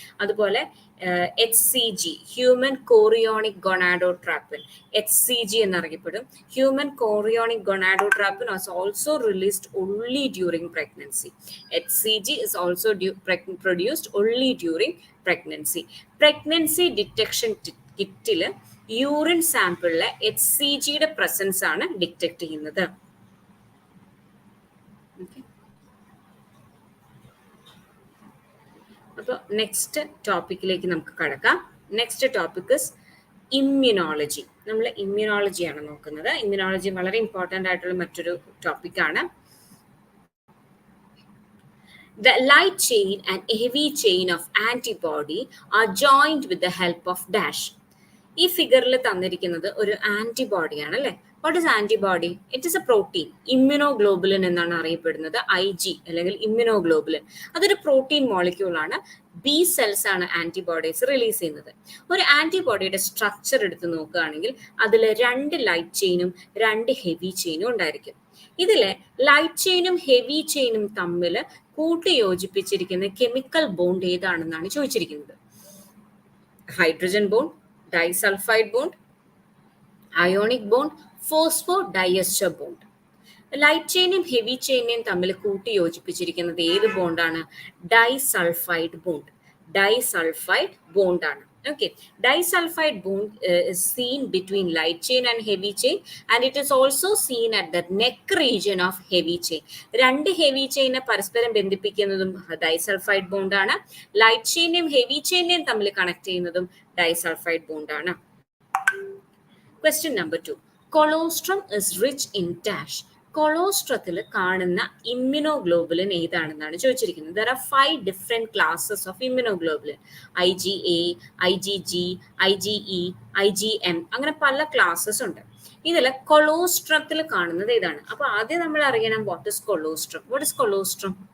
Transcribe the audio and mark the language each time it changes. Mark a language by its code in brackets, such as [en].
[ml] അതുപോലെ HCG, human chorionic ഗൊണാഡോട്രാപ്പിൻ, HCG എന്നറിയപ്പെടും. [en] Human chorionic gonadotropin is also released only during pregnancy. HCG is also produced only during pregnancy. [ml] Pregnancy detection കിറ്റിൽ urine സാമ്പിളിലെ HCGയുടെ presence ആണ് detect ചെയ്യുന്നത്. അപ്പോൾ next ടോപ്പിക്കിലേക്ക് നമുക്ക് കടക്കാം. [en] Next topic is immunology. [ml] നമ്മൾ ഇമ്മ്യൂണോളജിയാണ് നോക്കുന്നത്. Immunology വളരെ important ആയിട്ടുള്ള മറ്റൊരു ടോപ്പിക്കാണ്. [en] The light chain and heavy chain of antibody are joined with the help of dash. [ml] ഈ ഫിഗറിൽ തന്നിരിക്കുന്നത് ഒരു ആന്റിബോഡിയാണ് അല്ലേ? [en] What is antibody? It is a protein. [ml] Immunoglobulin എന്നാണ് അറിയപ്പെടുന്നത്. IG അല്ലെങ്കിൽ ഇമ്മ്യൂണോഗ്ലോബുലിൻ. അതൊരു പ്രോട്ടീൻ മോളിക്യൂളാണ്. ബി സെൽസ് ആണ് ആന്റിബോഡീസ് റിലീസ് ചെയ്യുന്നത്. ഒരു ആന്റിബോഡിയുടെ സ്ട്രക്ചർ എടുത്ത് നോക്കുകയാണെങ്കിൽ അതിൽ 2 ലൈറ്റ് ചെയിനും 2 ഹെവി ചെയിനും ഉണ്ടായിരിക്കും. ഇതിലെ ലൈറ്റ് ചെയിനും ഹെവി ചെയിനും തമ്മിൽ കൂട്ടി യോജിപ്പിച്ചിരിക്കുന്ന കെമിക്കൽ ബോണ്ട് ഏതാണെന്നാണ് ചോദിച്ചിരിക്കുന്നത്. Hydrogen bond, disulphide bond, ionic bond, ഫോസ്ഫോഡൈഎസ്റ്റർ bond. Light ചെയിനും heavy ചെയിനെയും തമ്മിൽ കൂട്ടി യോജിപ്പിച്ചിരിക്കുന്നത് ഏത് ബോണ്ടാണ്? Disulphide bond. Disulphide ബോണ്ടാണ്. [en] Okay, disulfide bond is seen between light chain and heavy chain, and it is also seen at the neck region of heavy chain. [ml] 2 heavy chain പരസ്പരം ബന്ധിപ്പിക്കുന്നതും disulphide bond ആണ്. Light ചെയിനും heavy ചെയിനെയും തമ്മിൽ connect ചെയ്യുന്നതും disulphide bond ആണ്. [en] Question number 2. Colostrum is rich in dash. [ml] കൊളോസ്ട്രത്തിൽ കാണുന്ന immunoglobulin ഏതാണെന്നാണ് ചോദിച്ചിരിക്കുന്നത്. [en] There are 5 different classes of immunoglobulin. IgA, IgG, IgE, IgM [ml] അങ്ങനെ പല classes ഉണ്ട്. ഇതിൽ കൊളോസ്ട്രത്തിൽ കാണുന്നത് ഏതാണ്? അപ്പൊ ആദ്യം നമ്മൾ അറിയണം [en] What is colostrum. What is colostrum?